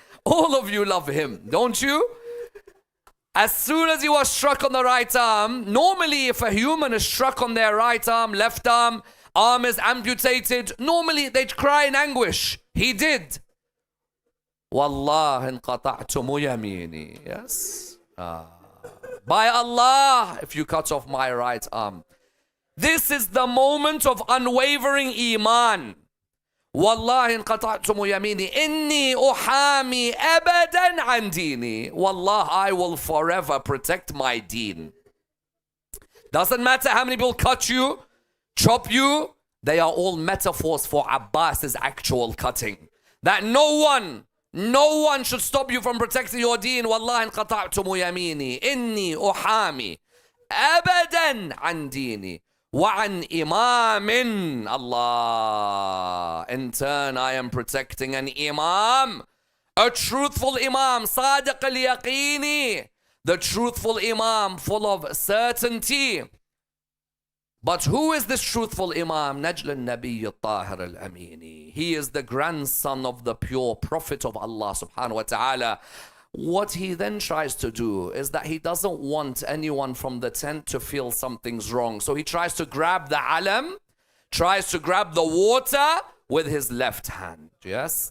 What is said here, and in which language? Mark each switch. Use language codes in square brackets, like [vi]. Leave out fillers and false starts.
[en] All of you love him, don't you? As soon as he was struck on the right arm, normally if a human is struck on their right arm, left arm is amputated, normally they'd cry in anguish. He did. [ar] Wallah inqata'tumu yamini. [en] Yes. By Allah, if you cut off my right arm. This is the moment of unwavering iman. [ar] والله إن قطعتم يميني إني أحامي أبدا عن ديني. [en] Wallah, I will forever protect my deen. Doesn't matter how many people cut you, chop you, they are all metaphors for Abbas's actual cutting. That no one should stop you from protecting your deen. [ar] والله إن قطعتم يميني إني أحامي أبدا عن ديني. وعن إمام. Allah. [en] In turn, I am protecting an imam, a truthful imam, [ar] صادق اليقيني, [en] the truthful imam, full of certainty. But who is this truthful imam? [ar] نجل النبي الطاهر الأميني. [en] He is the grandson of the pure prophet of Allah subhanahu wa ta'ala. What he then tries to do is that he doesn't want anyone from the tent to feel something's wrong. So he tries to grab the alam, tries to grab the water with his left hand. Yes.